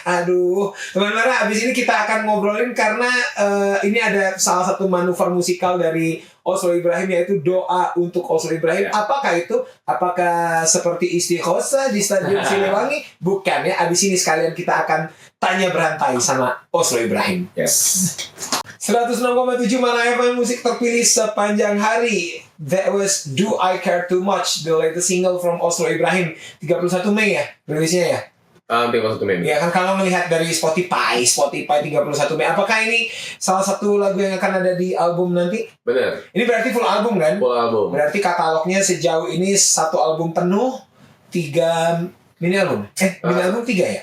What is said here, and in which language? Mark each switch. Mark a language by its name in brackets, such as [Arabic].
[Indonesian] Aduh, teman Mara, abis ini kita akan ngobrolin karena ini ada salah satu manuver musikal dari Oslo Ibrahim, yaitu Doa untuk Oslo Ibrahim. Ya. Apakah itu? Apakah seperti Istighosa di Stadion Siliwangi? Bukan ya. Abis ini sekalian kita akan tanya berantai sama Oslo Ibrahim. [English] Yes. [Indonesian] 106,7 Mana FM, musik terpilih sepanjang hari. [English] That was Do I Care Too Much, the latest single from Oslo Ibrahim. [Indonesian] 31 Mei ya rilisnya ya? 31 Mei. Ya kan kalau melihat dari Spotify 31 Mei. Apakah ini salah satu lagu yang akan ada di album nanti? Benar. Ini berarti full album kan? Full album. Berarti katalognya sejauh ini 1 album penuh, 3 mini album. Mini album 3 ya?